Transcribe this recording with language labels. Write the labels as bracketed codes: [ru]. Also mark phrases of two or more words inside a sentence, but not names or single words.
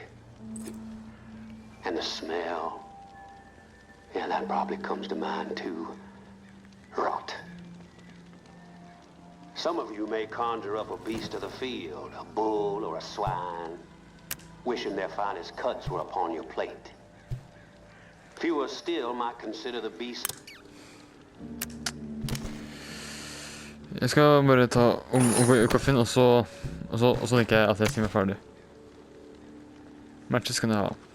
[en] And the smell, yeah, that probably comes to mind too. Rot. Some of you may conjure up a beast of the field, a bull or a swine, wishing their finest cuts were upon your plate. Fewer still might consider the beast. [no] Jeg skal bare ta og gå i kaffen, og så tenker jeg at jeg sier meg ferdig. Matches skal jeg ha.